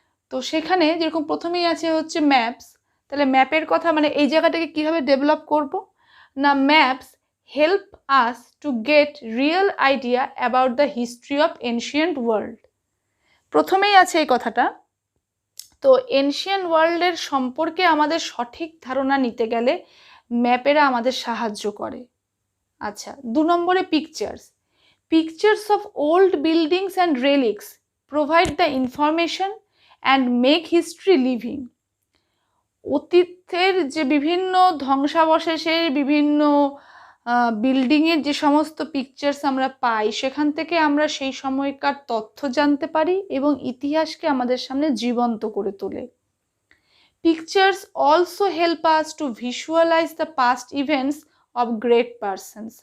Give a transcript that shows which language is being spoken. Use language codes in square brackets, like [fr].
[bn] তো সেখানে যেরকম প্রথমেই আছে হচ্ছে ম্যাপস, তাহলে ম্যাপের কথা মানে এই জায়গাটাকে কীভাবে ডেভেলপ করব না, [en] Maps help us to get real idea about the history of ancient world. [bn] প্রথমেই আছে এই কথাটা। তো এনশিয়েন্ট ওয়ার্ল্ডের সম্পর্কে আমাদের সঠিক ধারণা নিতে গেলে ম্যাপেরা আমাদের সাহায্য করে। আচ্ছা, 2 নম্বরে pictures. [en] Pictures of old buildings and relics provide the information and make history living. [bn] অতীতের যে বিভিন্ন ধ্বংসাবশেষের, বিভিন্ন বিল্ডিংয়ের যে সমস্ত পিকচার্স আমরা পাই, সেখান থেকে আমরা সেই সময়কার তথ্য জানতে পারি এবং ইতিহাসকে আমাদের সামনে জীবন্ত করে তোলে। [en] Pictures also help us to visualise the past events of great persons.